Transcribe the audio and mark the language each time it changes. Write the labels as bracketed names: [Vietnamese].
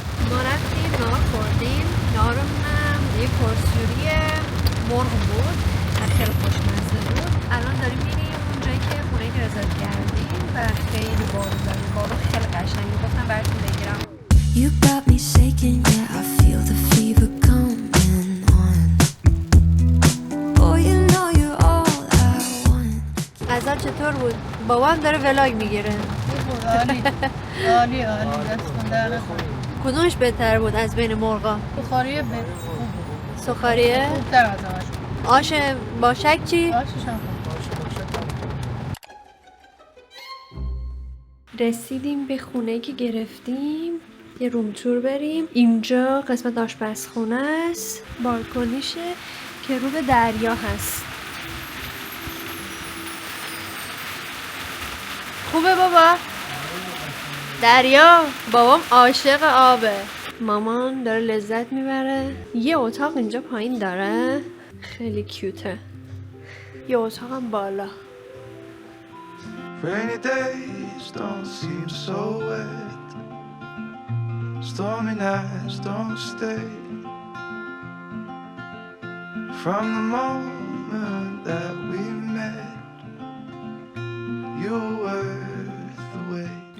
[Persian] ما رفتیم نهار خوردیم. نهارمونم یه پرسیوری مرغ بود و خیلی خوشمزه بود. الان داریم میریم اونجایی که خونه‌ای که رزرو کردیم و خیلی بارون داره. بارون خیلی قشنگه. گفتم براتون بگیرم. [English] You got me shaking, yeah, I feel the fever coming on. Oh, you know you're all I want. [Persian] غزل چطور بود؟ بابا هم داره ولاگ میگیره. عالی عالی عالی. دستتون در نکنه. کدومش بهتر بود از بین مرغا؟ بخاریه خوب. سوخاریه؟ خوب‌تر از همش. آش با شک چی؟ آشش هم خوب. رسیدیم به خونه که گرفتیم. یه روم تور بریم. اینجا قسمت آشپزخونه است، بالکنیشه که رو به دریا هست. خوبه بابا؟ دریا. بابام عاشق آبه. مامان داره لذت میبره. یه اتاق اینجا پایین داره، خیلی کیوته. یه اتاقم بالا. [English] Rainy days don't seem so wet. Stormy nights don't stay. From the moment that we met, you were worth the wait.